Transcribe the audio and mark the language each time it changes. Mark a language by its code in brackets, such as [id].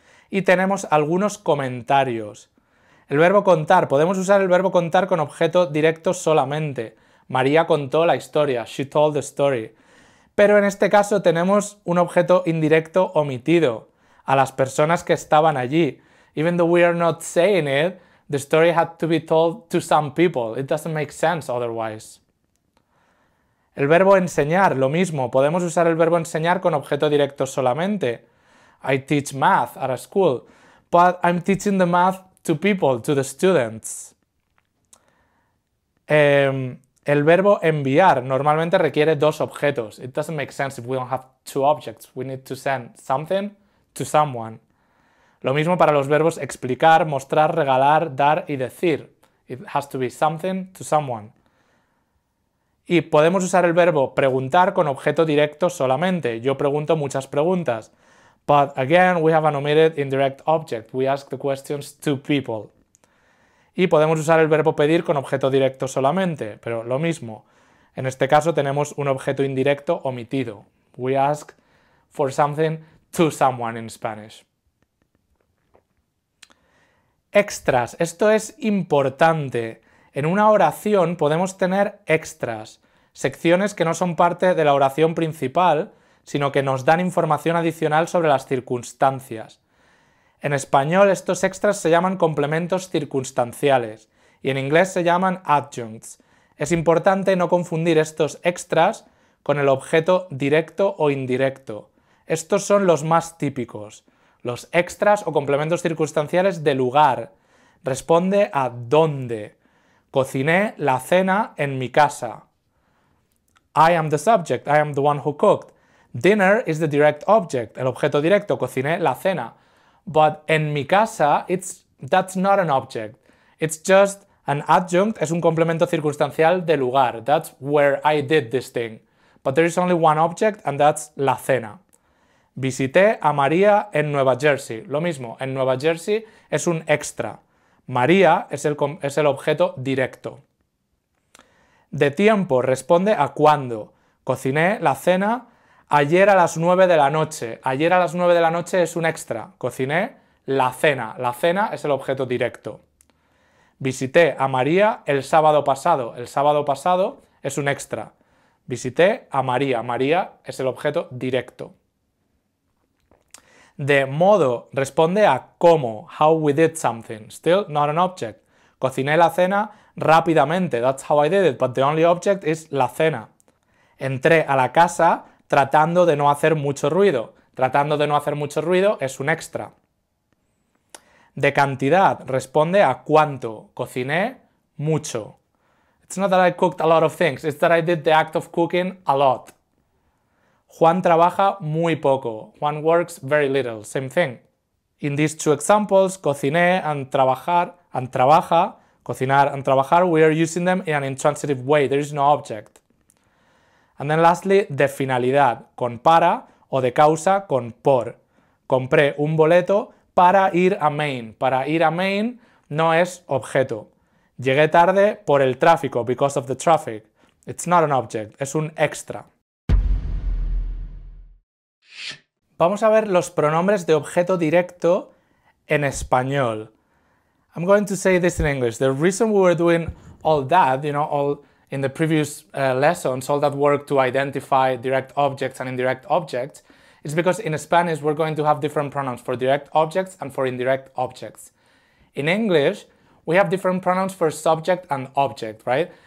[es] Y tenemos algunos comentarios. El verbo contar. Podemos usar el verbo contar con objeto directo solamente. María contó la historia. [en] She told the story. [es] Pero en este caso tenemos un objeto indirecto omitido. A las personas que estaban allí. [en] Even though we are not saying it, the story had to be told to some people. It doesn't make sense otherwise. [es] El verbo enseñar, lo mismo. Podemos usar el verbo enseñar con objeto directo solamente. [en] I teach math at a school, but I'm teaching the math to people, to the students. [es] El verbo enviar normalmente requiere dos objetos. [en] It doesn't make sense if we don't have two objects. We need to send something to someone. [es] Lo mismo para los verbos explicar, mostrar, regalar, dar y decir. [en] It has to be something to someone. [es] Y podemos usar el verbo preguntar con objeto directo solamente. Yo pregunto muchas preguntas. [en] But again, we have an omitted indirect object. We ask the questions to people. [es] Y podemos usar el verbo pedir con objeto directo solamente, pero lo mismo. En este caso tenemos un objeto indirecto omitido. [en] We ask for something to someone in Spanish. [es] Extras. Esto es importante. En una oración podemos tener extras, secciones que no son parte de la oración principal, sino que nos dan información adicional sobre las circunstancias. En español estos extras se llaman complementos circunstanciales y en inglés se llaman adjuncts. Es importante no confundir estos extras con el objeto directo o indirecto. Estos son los más típicos. Los extras o complementos circunstanciales de lugar. Responde a dónde. Cociné la cena en mi casa. [en] I am the subject, I am the one who cooked. Dinner is the direct object, [es] el objeto directo, cociné la cena. [en] But [es] en mi casa, [en] that's not an object. It's just an adjunct, [es] es un complemento circunstancial de lugar. [en] That's where I did this thing. But there is only one object and that's la cena. [es] Visité a María en Nueva Jersey. Lo mismo, en Nueva Jersey es un extra. María es el objeto directo. De tiempo responde a cuándo. Cociné la cena ayer a las 9 de la noche. Ayer a las 9 de la noche es un extra. Cociné la cena. La cena es el objeto directo. Visité a María el sábado pasado. El sábado pasado es un extra. Visité a María. María es el objeto directo. De modo responde a cómo, [en] how we did something. Still not an object. [es] Cociné la cena rápidamente. [en] That's how I did it, but the only object is la cena. [es] Entré a la casa tratando de no hacer mucho ruido. Tratando de no hacer mucho ruido es un extra. De cantidad responde a cuánto. Cociné mucho. [en] It's not that I cooked a lot of things, it's that I did the act of cooking a lot. [es] Juan trabaja muy poco. [en] Juan works very little. Same thing. In these two examples, cociné and trabaja Cocinar and trabajar, we are using them in an intransitive way. There is no object. And then lastly, [es] de finalidad, con para, o de causa, con por. Compré un boleto para ir a Maine. Para ir a Maine no es objeto. Llegué tarde por el tráfico, [en] because of the traffic. It's not an object, [es] es un extra. Vamos a ver los pronombres de objeto directo en español. [en] I'm going to say this in English. The reason we were doing all that, all in the previous lessons, all that work to identify direct objects and indirect objects, is because in Spanish we're going to have different pronouns for direct objects and for indirect objects. In English, we have different pronouns for subject and object, right?